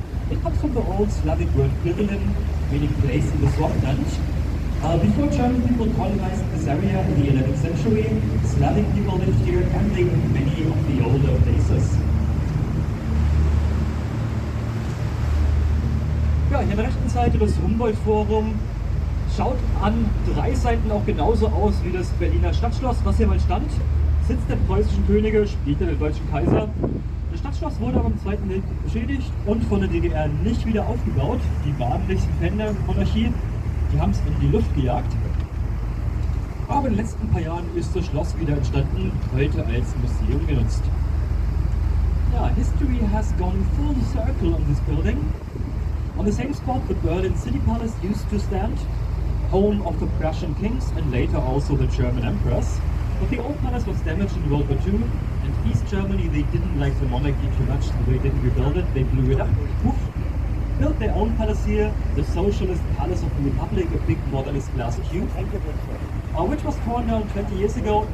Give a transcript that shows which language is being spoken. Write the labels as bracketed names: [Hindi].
[English] It comes from the old Slavic word Bерлін, meaning place in the swamp land. Before German people colonized this area in the 11th century, Slavic people lived here and they knew many of the older places. [German] Ja, hier an der rechten Seite das Humboldt-Forum. Schaut an 3 Seiten auch genauso aus wie das Berliner Stadtschloss, was hier mal stand. Sitz der preußischen Könige, spielte den deutschen Kaiser. Das Stadtschloss wurde aber im Zweiten Weltkrieg beschädigt und von der DDR nicht wieder aufgebaut. Die waren nicht Fan der Monarchie, die haben es in die Luft gejagt. Aber in den letzten paar Jahren ist das Schloss wieder entstanden, heute als Museum genutzt. [English] Ja, history has gone full circle on this building. On the same spot the Berlin City Palace used to stand, home of the Prussian kings and later also the German emperors. But the old palace was damaged in World War II, and East Germany, they didn't like the monarchy too much, so they didn't rebuild it, they blew it up, poof, built their own palace here, the Socialist Palace of the Republic, a big modernist glass cube, which was torn down 20 years ago.